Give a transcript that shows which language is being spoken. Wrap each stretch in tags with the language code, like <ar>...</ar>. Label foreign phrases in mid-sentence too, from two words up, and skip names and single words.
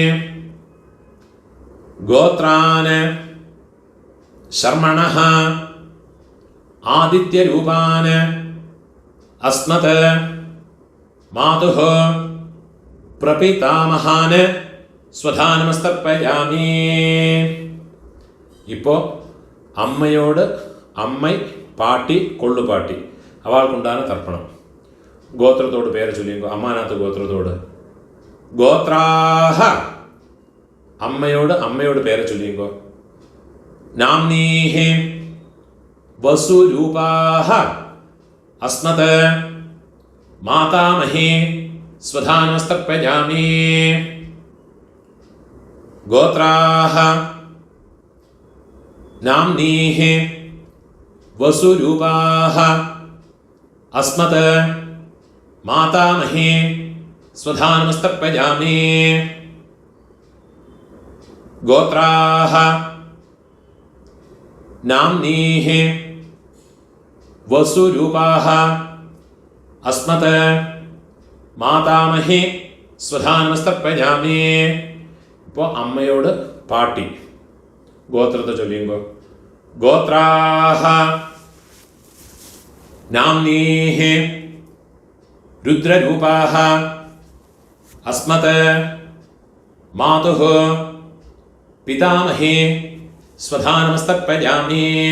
<sa>गोत्रान् शर्मणः आदित्यरूपान् अस्मत् मातुः प्रपितामहान् स्वधानमस्तर्पयामि.</sa> <ml>ഇപ്പോൾ അമ്മയോട് അമ്മൈ പാട്ടി കൊള്ളുപാട്ടി അവൾക്കുണ്ടാണ് തർപ്പണം. ഗോത്രത്തോട് പേര് ചൊല്ലിങ്കോ. അമ്മാനാത്ത് ഗോത്രത്തോട്. ഗോത്രാഹ അമ്മയോട് പേര് ചൊല്ലിങ്കോ.</ml> <sa>नाम्नीः वसुरूपाः अस्मत् मातामही स्वधानमस्तर्पयामि. गोत्राः नाम्नीः वसुरूपाः अस्मत् मातामही स्वधानमस्तर्पयामि. गोत्राः नाम्नीः वसुरूपाः अस्मत् मातामही स्वधा नमस्तर्पयामि.</sa> <ml>ഇപ്പോൾ അമ്മയോട് പാട്ടി ഗോത്രത്തെ ചൊല്ലിയുമ്പോൾ</ml> <sa>गोत्राः नाम्नीः रुद्ररूपाः अस्मत् मातुः पितामही स्वधा नमस्तर्पयामि.</sa>